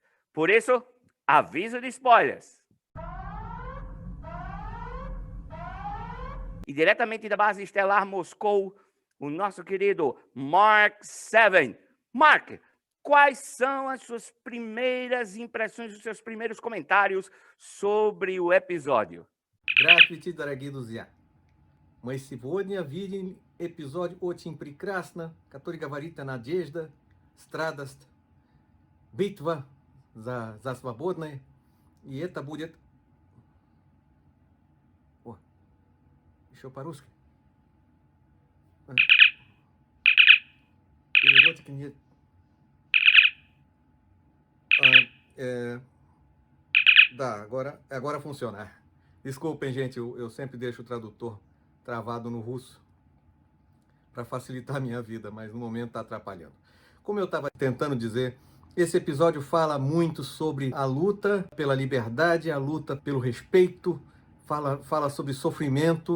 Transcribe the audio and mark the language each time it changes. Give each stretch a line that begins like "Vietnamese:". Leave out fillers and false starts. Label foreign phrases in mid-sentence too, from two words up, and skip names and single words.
Portuguese: Por isso, aviso de spoilers. E diretamente da base estelar Moscou, o nosso querido Mark Seven. Mark, quais são as suas primeiras impressões, os seus primeiros comentários sobre o episódio?
Russian: Здравствуйте, дорогие друзья! Мы сегодня видим эпизод очень прекрасно, который говорит о надежде, страдость, битва за свободное. И это будет... О, еще по-русски. Переводик нет. Да,
Portuguese: agora funciona. Desculpem, gente, eu sempre deixo o tradutor travado no russo para facilitar a minha vida, mas no momento está atrapalhando. Como eu estava tentando dizer, esse episódio fala muito sobre a luta pela liberdade, a luta pelo respeito, fala sobre sofrimento.